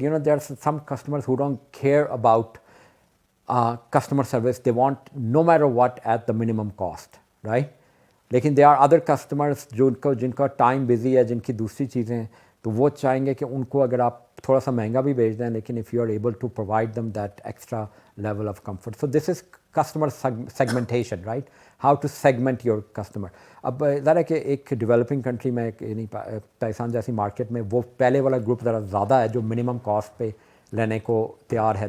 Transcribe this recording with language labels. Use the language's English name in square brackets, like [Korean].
[English] There are some customers who don't care about customer service, they want no matter what at the minimum cost, right? [Urdu] لیکن [English] there are other customers [Urdu] جن کا time busy ہے, جن کی دوسری چیزیں ہیں, تو وہ چاہیں گے کہ ان کو اگر آپ تھوڑا سا مہنگا بھی بھیج دیں, لیکن [English] if you are able to provide them that extra level of comfort. So this is customer segmentation, right? How to segment your customer. [Urdu] اب ذرا کہ ایک ڈیولپنگ کنٹری میں, یعنی پاکستان جیسی مارکیٹ میں, وہ پہلے والا گروپ ذرا زیادہ ہے جو منیمم کاسٹ پہ لینے کو تیار ہے.